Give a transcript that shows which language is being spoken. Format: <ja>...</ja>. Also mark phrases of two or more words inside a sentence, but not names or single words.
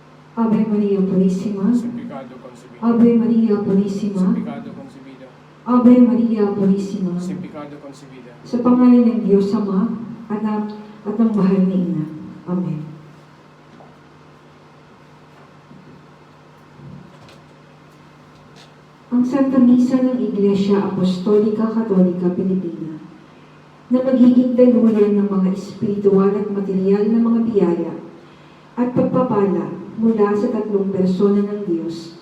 <es>Ave Maria Purísima, sin pecado concebido, Ave Maria sin Purísima, pecado concebido, Ave Maria Purísima, sin pecado concebido.</es> <tl>sa pangalan ng Diyos Ama, Anak, at ng mahal na Ina. Amen. Ang Santa Misa ng Iglesia Apostolika Katolika Pilipina na magiging daluyan ng mga espiritual at material na mga biyaya at pagpapala mula sa tatlong persona ng Diyos.</tl>